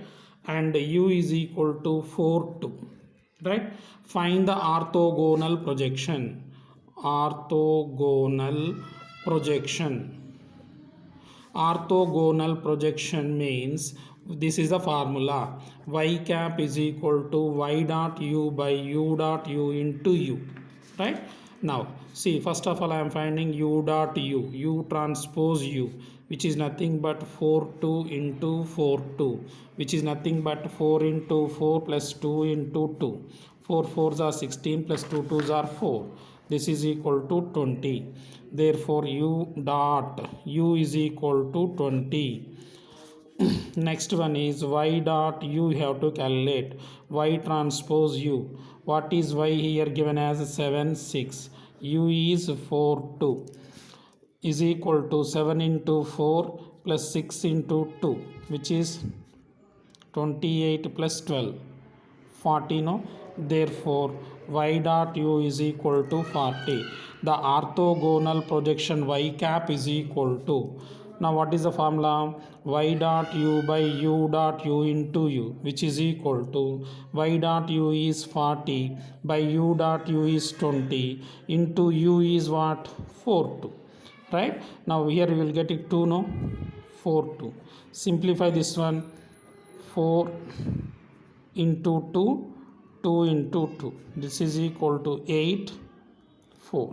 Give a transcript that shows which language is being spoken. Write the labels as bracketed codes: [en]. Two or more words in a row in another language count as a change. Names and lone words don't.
[en] And u is equal to 4, 2. Right? Find the orthogonal projection. Orthogonal projection. Orthogonal projection means this is the formula. Y cap is equal to y dot u by u dot u into u. Right? Now, see, first of all, I am finding u dot u transpose u, which is nothing but 4 2 into 4 2, which is nothing but 4 into 4 plus 2 into 2. 4 4s are 16 plus 2 2s are 4. This is equal to 20. Therefore, u dot u is equal to 20. Next one is y dot u have to calculate. Y transpose u. What is y here given as 7 6. U is 4 2 is equal to 7 into 4 plus 6 into 2, which is 28 plus 12. 40, no? Therefore y dot u is equal to 40. The orthogonal projection y cap is equal to, now what is the formula? Y dot u by u dot u into u, which is equal to y dot u is 40 by u dot u is 20 into u is what? 4 2. Right? Now here we will get it 2, no? 4 2. Simplify this one. 4 into 2, 2 into 2. This is equal to 8, 4.